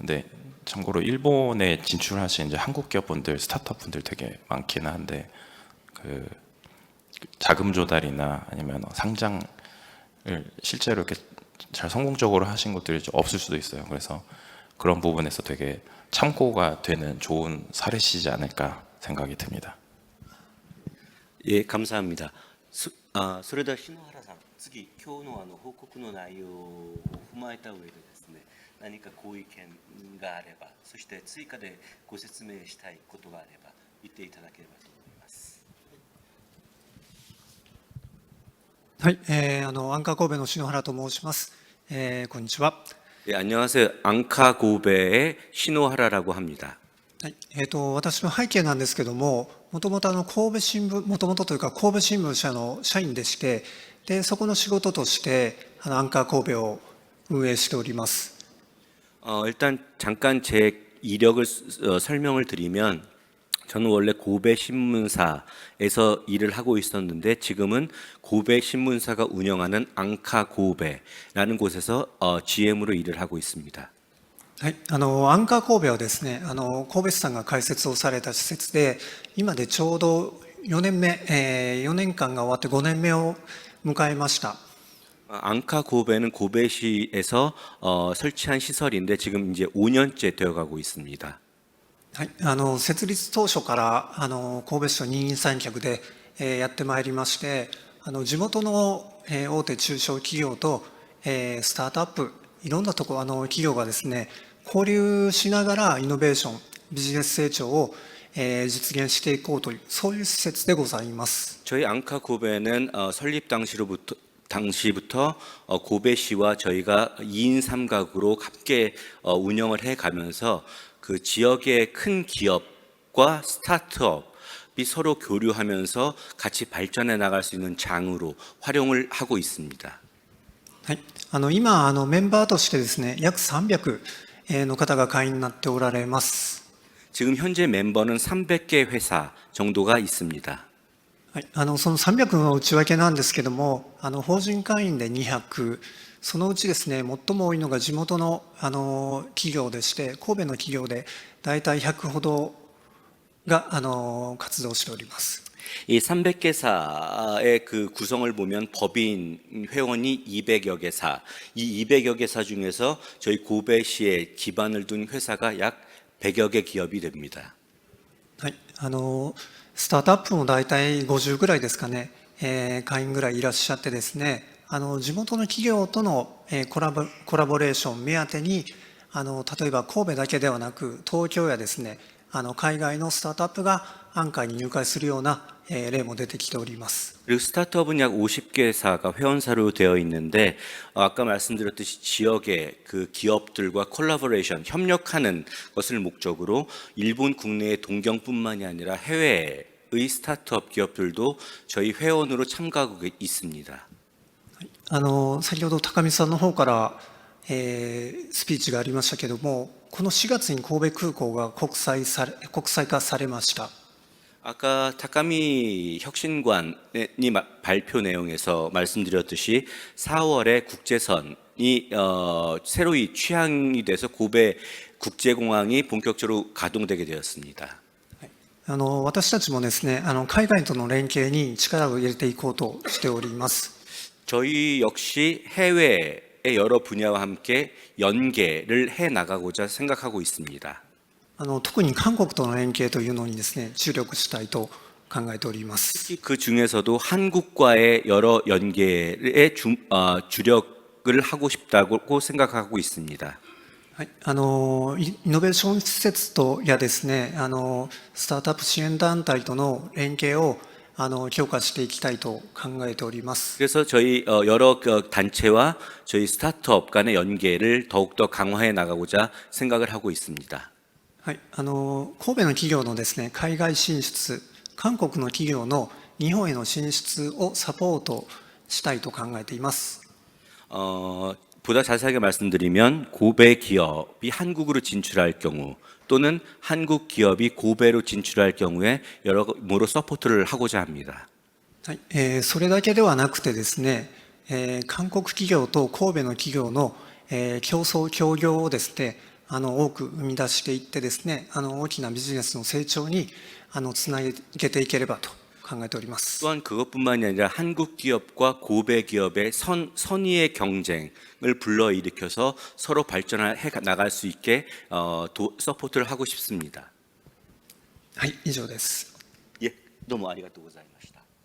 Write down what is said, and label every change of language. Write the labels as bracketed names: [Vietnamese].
[Korean] 근데 참고로 일본에 진출하신 이제 한국 기업분들, 스타트업 분들 되게 많기는 한데 그 자금 조달이나 아니면 상장을 실제로 이렇게 잘 성공적으로 하신 것들이 좀 없을 수도 있어요. 그래서 그런 부분에서 되게 참고가 되는 좋은 사례시지 않을까 생각이 듭니다. 예, 감사합니다. [Japanese] それでは篠原さん、次今日の報告の内容を踏まえた上でですね、何かご意見があれば、そして追加でご説明したいことがあれば言っていただければと思います。はい、アンカー神戸の篠原と申します。こんにちは。 [Korean] 예, 안녕하세요. 앙카고베의 시노하라라고 합니다. [Japanese] はい、私の背景なんですけども、もともと神戸新聞、もともとというか神戸新聞社の社員でして、でそこの仕事としてアンカー神戸を運営しております。 [Korean] 일단 잠깐 제 이력을 설명을 드리면 저는 원래 고베 신문사에서 일을 하고 있었는데 지금은 고베 신문사가 운영하는 앙카 고베라는 곳에서 GM으로 일을 하고 있습니다. [Japanese] はい、アンカー神戸はですね、神戸市さんが開設をされた施設で、今でちょうど4年目、4年間が終わって5年目を迎えました。 [Korean] 앙카 고베는 고베시에서 설치한 시설인데 지금 이제 5년째 되어가고 있습니다. [Japanese] はい、設立当初から神戸市と二人三脚でやってまいりまして、地元の大手中小企業とスタートアップ、いろんなところ企業がですね交流しながらイノベーション、ビジネス成長を実現していこうというそういう施設でございます。 [Korean] 저희 앙카 고베는 설립 당시부터 고베시와 저희가 2인 3각으로 함께 운영을 해가면서 그 지역의 큰 기업과 스타트업이 서로 교류하면서 같이 발전해 나갈 수 있는 장으로 활용을 하고 있습니다. [Japanese] はい、今メンバーとしてですね約300の方が会員になっておられます。 [Korean] 지금 현재 멤버는 300개 회사 정도가 있습니다. [Japanese] はい、その300の内訳なんですけども、法人会員で200、そのうちですね、最も多いのが地元の企業でして、神戸の企業で大体100ほどが活動しております。 [Korean] 이 300개사의 그 구성을 보면 법인 회원이 200여 개사, 이 200여 개사 중에서 저희 고베시에 기반을 둔 회사가 약 100여 개 기업이 됩니다. [Japanese] はい、スタートアップも大体50ぐらいですかね、会員ぐらいいらっしゃってですね、地元の企業とのコラボレーション目当てに例えば神戸だけではなく東京やですね海外のスタートアップがアンカーに入会するような例も出てきております。 [Korean] 그리고 스타트업은 약 50개사가 회원사로 되어 있는데 아까 말씀드렸듯이 지역의 그 기업들과 콜라보레이션, 협력하는 것을 목적으로 일본 국내의 동경뿐만이 아니라 해외의 스타트업 기업들도 저희 회원으로 참가하고 있습니다. [Japanese] 先ほど高見さんの方から、スピーチがありましたけども、この4月に神戸空港が国際化されました。 [Korean] 아까 타카미 혁신관이 발표 내용에서 말씀드렸듯이 4월에 국제선이 새로이 취항이 돼서 고베 국제공항이 본격적으로 가동되게 되었습니다. [Japanese] 私たちもですね、海外との連携に力を入れていこうとしております。 [Korean] 저희 역시 해외의 여러 분야와 함께 연계를 해 나가고자 생각하고 있습니다. [Japanese] 特に韓国との連携というのにですね、注力したいと考えております。 [Korean] 특히 그 중에서도 한국과의 여러 연계에 주력을 하고 싶다고 생각하고 있습니다. [Japanese] はい、イノベーション施設とやですね、スタートアップ支援団体との連携を強化していきたいと考えております。 [Korean] 그래서 저희 여러 단체와 저희 스타트업 간의 연계를 더욱더 강화해 나가고자 생각을 하고 있습니다. [Japanese] はい、神戸の企業のですね、海外進出、韓国の企業の日本への進出をサポートしたいと考えています。 [Korean] 보다 자세하게 말씀드리면 고베 기업이 한국으로 진출할 경우 또는 한국 기업이 고베로 진출할 경우에 여러모로 서포트를 하고자 합니다. [Japanese] はい、それだけではなくてですね、韓国企業と神戸の企業の、競争協業をですね、多く生み出していってですね、大きなビジネスの成長につなげていければと考えております。 [Korean] 또한 그것뿐만이 아니라 한국 기업과 고베 기업의 선의의 경쟁을 불러일으켜서 서로 발전해 나갈 수 있게 서포트를 하고 싶습니다. [Japanese] はい、以上です。 [Korean] 예, 너무 [Japanese] 아리가또 고자이마시다.